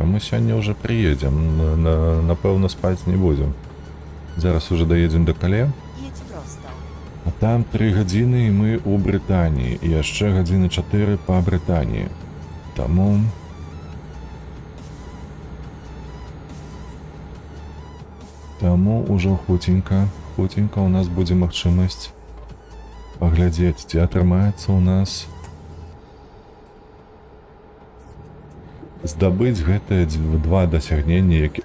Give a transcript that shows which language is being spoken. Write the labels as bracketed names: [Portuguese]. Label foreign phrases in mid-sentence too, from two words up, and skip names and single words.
[Russian] Мы сегодня уже приедем. Напевно, спать не будем. Зараз уже доедем до Кале. [Polish] Jedź prosto. [Belarusian] А там 3 гадзіны і мы у Брытаніі. І яшчэ гадзіны 4 па Брытаніі. Таму ўжо хуценька у нас будзе магчымасць паглядзець, ці атрымаецца у нас здабыць гэтыя 2 дасягнення, які...